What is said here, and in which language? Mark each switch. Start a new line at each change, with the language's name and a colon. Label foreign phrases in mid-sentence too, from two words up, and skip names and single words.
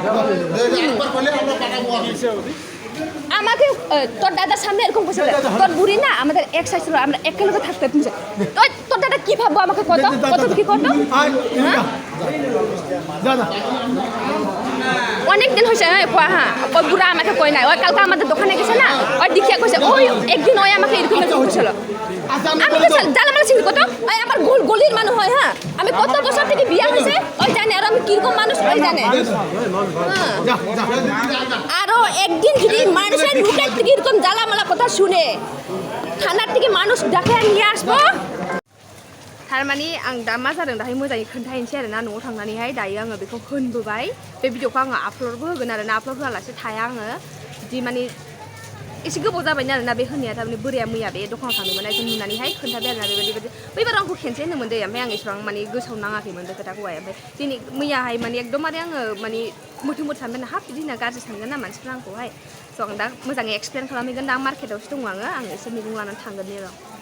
Bangla: আমাকে তোর দাদার সামনে এরকম বসে তোর বুড়ি না আমাদের এক সাইজ ছিল আমরা একেলগে থাকতে তুই তোর দাদা কি ভাববো আমাকে কত কি করতো অনেক দিন হয়েছে কোয়া হ্যাঁ ওই বুড়া আমাকে কই নাই ওই কালকে আমাদের দোকানে গেছে না ওই দেখিয়া কইছে ওই একদিন ওই আমাকে এরকম বলছিল আমি তো জ্বালামালা চিনি কত ওই আমার গলির মানুষ হয় হ্যাঁ আমি কত বছর থেকে বিয়া হয়েছে ওই জানে আর আমি কিরকম মানুষ ওই জানে আরো একদিন যদি মানুষের মুখের থেকে এরকম জ্বালামালা কথা শুনে থানার থেকে মানুষ ডাকে নিয়ে আসবো
Bodo: थारमाने आं दा मा जादों दाहाय मोजाङै खोन्थाहैनोसै आरोना न'आव थांनानैहाय दायो आङो बेखौ होनबोबाय बे भिडिअखौ आङो आपल'डबो होगोन आरोना आपल'ड होआलासे थाया आङो बिदि माने एसे गोबाव जाबायनो आरोना बे होननाया थारमाने बोराया मैया बे दखानाव थांदोंमोन बेखौ नुनानैहाय खोन्थाबाय आरोना बेबायदि बैबार आंखौ खेनसे होनदोंमोन दे ओमफ्राय आं एसेबां माने गोसोआव नाङाखैमोन बे खोथाखौहाय ओमफ्राय दिनै मैयाहाय माने एकदमबारे आङो माने मोथो मोथो सानबाय हाब बिदि होनना गाज्रि सानगोन ना मानसिफ्रा आंखौहाय स' आं दा मोजाङै एक्सप्लेन खालामहैगोन दा मार्केटावसो दङ आं एसे मैगं लानानै थांगोन र'